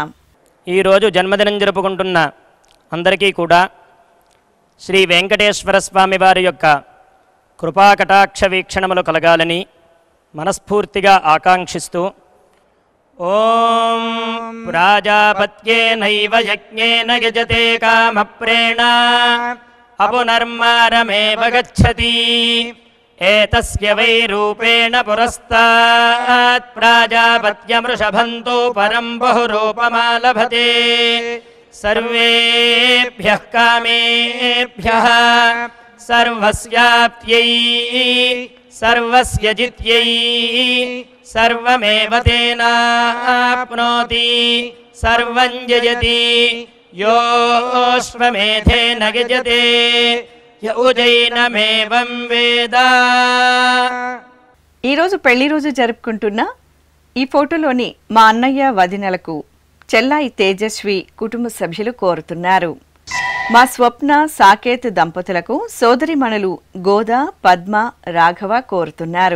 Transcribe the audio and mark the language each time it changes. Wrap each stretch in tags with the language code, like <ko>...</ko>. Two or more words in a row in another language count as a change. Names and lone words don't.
<te>ఈరోజు జన్మదినం జరుపుకుంటున్న అందరికీ కూడా శ్రీ వెంకటేశ్వర స్వామి వారి యొక్క కృపాకటాక్ష వీక్షణములు కలగాలని మనస్ఫూర్తిగా ఆకాంక్షిస్తూ</te> <sa>ఓం ప్రాజాపత్యేనైవ యజ్ఞేన యజతే కామప్రేణ అపునర్మారమేవ గచ్చతి एतस्य वै रूपेण पुरस्तात् प्राजापत्यमृषभन्तो परं बहुरूपमालभते सर्वेभ्यः कामेभ्यः सर्वस्याप्त्यै सर्वस्य जित्यै सर्वमेव तेनाप्नोति सर्वं जयति योऽश्वमेधेन यजते य उजैनमेवं वेद।</sa> <te>ఈరోజు పెళ్లి రోజు జరుపుకుంటున్న ఈ ఫోటోలోని మా అన్నయ్య వదినలకు చెల్లాయి తేజస్వి కుటుంబ సభ్యులు కోరుతున్నారు. మా స్వప్న సాకేత్ దంపతులకు సోదరిమణులు గోద పద్మ రాఘవ కోరుతున్నారు.</te>